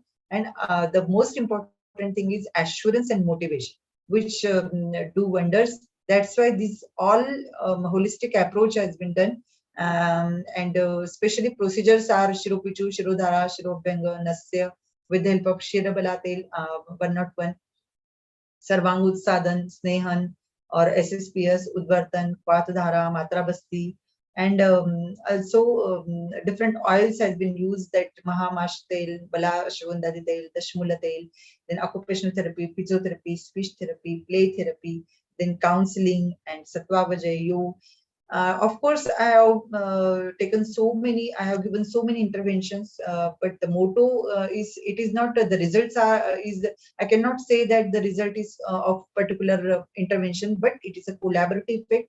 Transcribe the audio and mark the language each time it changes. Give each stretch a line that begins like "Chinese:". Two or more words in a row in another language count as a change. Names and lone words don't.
English: And the most important thing is assurance and motivation, which do wonders. That's why this all holistic approach has been done. And especially procedures are Shiropichu, Shirodhara, Shirobhanga, Nasya, with the help of Shirabalatel 101, Sarvang Utsadan, Snehan, or SSPS, Udvartan, Patadhara, Matra Basti, and also different oils has been used, that Mahamash Tel, Bala Shivandadi Tel, Dashmula Tel, then occupational therapy, physiotherapy, speech therapy, play therapy, then counseling and Sattva Vajay Yoga. Of course, I have I have given so many interventions, but the motto is, it is not the results I cannot say that the result is of particular intervention, but it is a collaborative effect.